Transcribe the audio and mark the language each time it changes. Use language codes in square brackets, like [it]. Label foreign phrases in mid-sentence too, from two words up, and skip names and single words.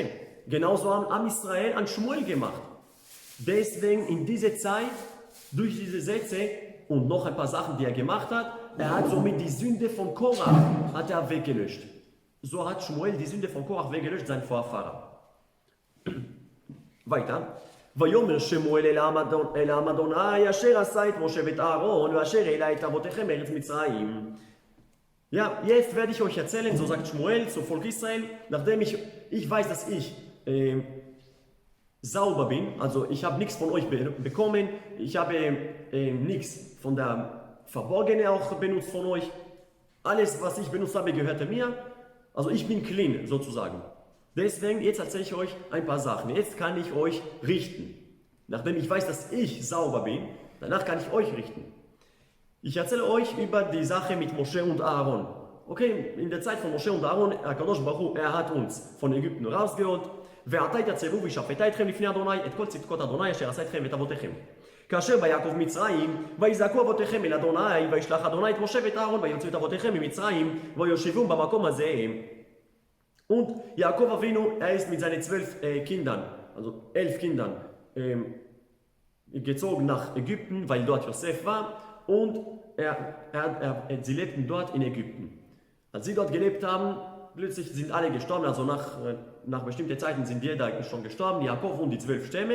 [de] Genauso haben [he] עם ישראל [de] an Shmuel gemacht. Deswegen in dieser Zeit, durch diese Sätze und noch ein paar Sachen, die er gemacht hat, er hat somit die Sünde von Korach hat er weggelöscht. So hat Shmuel die Sünde von Korach weggelöscht, sein Vorfahrer. Weiter. [he] ויאמר שמואל אל העם אדוני אשר עשה את משה ואת אהרון ואשר העלה את אבותיכם מארץ מצרים. [de] Ja, jetzt werde ich euch erzählen, so sagt Shmuel zum Volk Israel, nachdem ich weiß, dass ich sauber bin, also ich habe nichts von euch bekommen, ich habe nichts von der Verborgene auch benutzt von euch, alles, was ich benutzt habe, gehörte mir, also ich bin clean sozusagen. Deswegen, jetzt erzähle ich euch ein paar Sachen, jetzt kann ich euch richten. Nachdem ich weiß, dass ich sauber bin, danach kann ich euch richten. Ich erzähle euch über die Sache mit Moshe und Aaron. Okay, in der Zeit von Moshe und Aaron, [he] הקדוש ברוך הוא, [de] er hat uns von Ägypten rausgeholt. [he] ועתה יתייצבו וישפטה אתכם לפני אדוני את כל צדקות אדוני אשר עשה אתכם ואת אבותיכם. כאשר ביעקב מצרים, ויזעקו אבותיכם אל אדוני, וישלח אדוני את משה ואת אהרון, ויוציאו את אבותיכם ממצרים, ויושיבום במקום הזה. [de] Und Jakob Avinu, er ist mit seinen 12 Kindern, also 11 Kindern, gezogen nach Ägypten, weil dort Josef war. Und sie lebten dort in Ägypten. Als sie dort gelebt haben, plötzlich sind alle gestorben, also nach bestimmten Zeiten sind jeder schon gestorben, Jakob und die 12 Stämme.